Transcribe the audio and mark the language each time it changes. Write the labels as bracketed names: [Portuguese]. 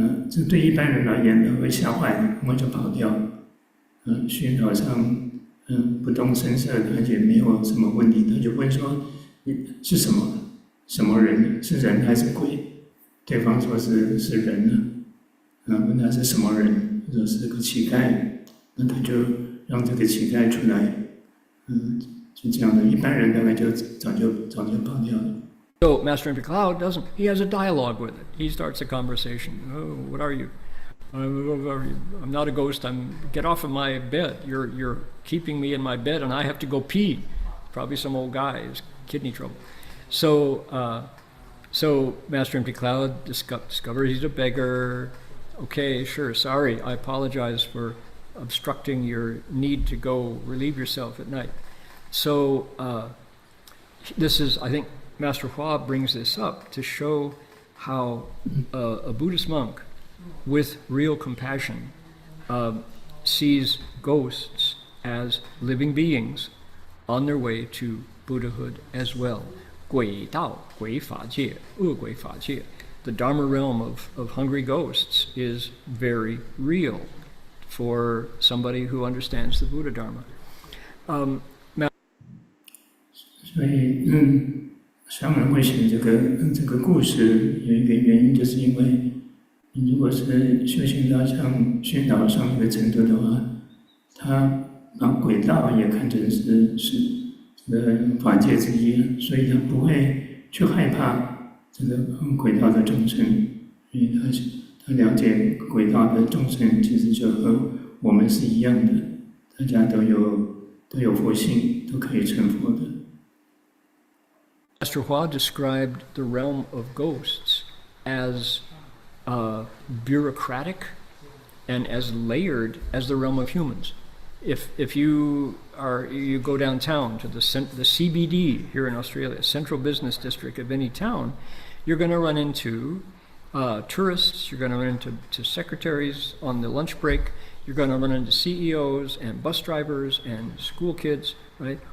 [Chinese] 这对一般人而言呢会吓坏了，我就跑掉。虚云老上不动声色的，而且没有什么问题，他就问说：“是什么人？是人还是鬼？” 对方说是人呢。问他是什么人，说是个乞丐。那他就让这个乞丐出来。就这样的，一般人大概就早就跑掉了。 [English] So Master Empty Cloud doesn't. He has a dialogue with it. He starts a conversation. Oh, what are you? I'm not a ghost. Get off of my bed. You're keeping me in my bed, and I have to go pee. Probably some old guy has kidney trouble. So So Master Empty Cloud discovers he's a beggar. Okay, sure, sorry, I apologize for obstructing your need to go relieve yourself at night. So this is, I think Master Hua brings this up to show how a Buddhist monk with real compassion sees ghosts as living beings on their way to Buddhahood as well. [Chinese] 鬼道, 鬼法界, 恶鬼法界. [English] The Dharma realm of hungry ghosts is very real for somebody who understands the Buddha Dharma. [Chinese] 所以，上人会写这个故事，有一个原因，就是因为你如果是修行到像宣导上一个程度的话，他把鬼道也看成是这个法界之一，所以他不会去害怕这个鬼道的众生，因为他了解鬼道的众生其实就和我们是一样的，大家都有佛性，都可以成佛的。 [English] Master Hua described the realm of ghosts as bureaucratic and as layered as the realm of humans. If you go downtown to the CBD here in Australia, central business district of any town, you're going to run into tourists, you're going to run into secretaries on the lunch break, you're going to run into CEOs and bus drivers and school kids, right?